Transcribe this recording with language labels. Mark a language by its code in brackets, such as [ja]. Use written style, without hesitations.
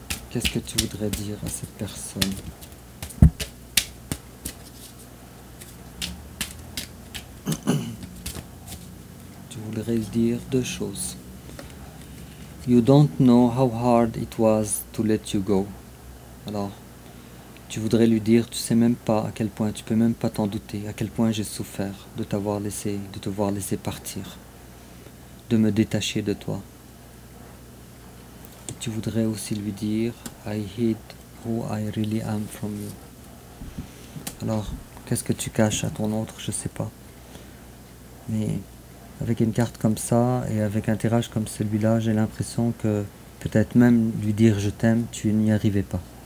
[fr] Qu'est-ce que tu voudrais dire à cette personne? Tu voudrais lui dire deux choses. [en] You don't know how hard it was to let you go. [fr] Alors, tu voudrais lui dire, tu sais même pas à quel point, tu peux même pas t'en douter, à quel point j'ai souffert de te voir laisser partir, de me détacher de toi. Tu voudrais aussi lui dire, [en] I hid who I really am from you. [fr] Alors, qu'est-ce que tu caches à ton autre, je sais pas. Mais avec une carte comme ça et avec un tirage comme celui-là, j'ai l'impression que peut-être même lui dire je t'aime, tu n'y arrivais pas.